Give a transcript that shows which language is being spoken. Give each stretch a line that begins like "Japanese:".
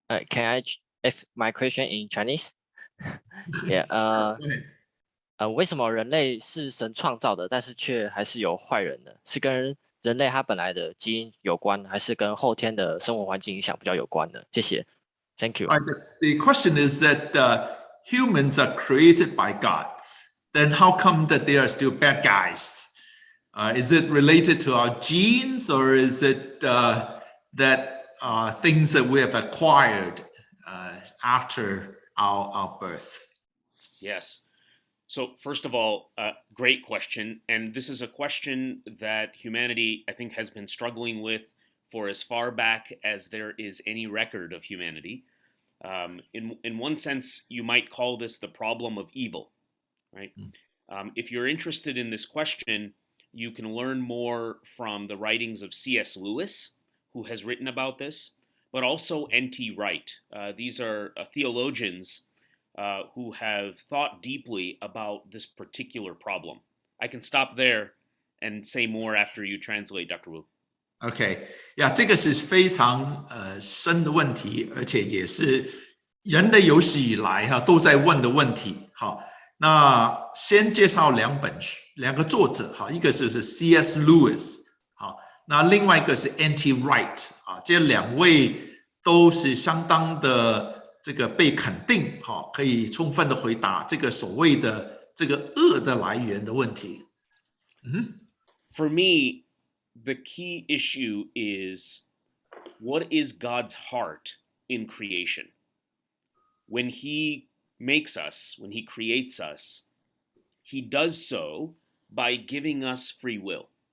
English: Can I ask my question in Chinese? Yeah.
Chinese: 为什么人类是神创造的，但是却还是有坏人呢？是跟人类它本来的基因有关，还是跟后天的生活环境影响比较有关呢？谢谢。
English: Thank you. All right, the question is that humans are created by God. Then how come that they are still bad guys? Is it related to our genes, or is it that things that we have acquired after our birth? Yes. So, first of all, great question. And this is a question that humanity, I think, has been struggling with for as far back as there is any record of humanity. In one sense, you might call this the problem of evil, right? If you're interested in this question, you can learn more from the writings of C.S. Lewis, who has written about this, but also N.T. Wright. These are theologians who have thought deeply about this particular problem. I can stop there and say more after you translate, Dr. Wu.
Chinese: OK， 呀，这个是非常深的问题，而且也是人类有史以来都在问的问题。好，那先介绍两个作者，好，一个是 C.S. Lewis， 好，那另外一个是 N.T. Wright， 啊，这两位都是相当的这个被肯定，好，可以充分的回答这个所谓的这个恶的来源的问题。
English: For me, the key issue is, what is God's heart in creation? When he makes us, when he creates us, he does so by giving us free will.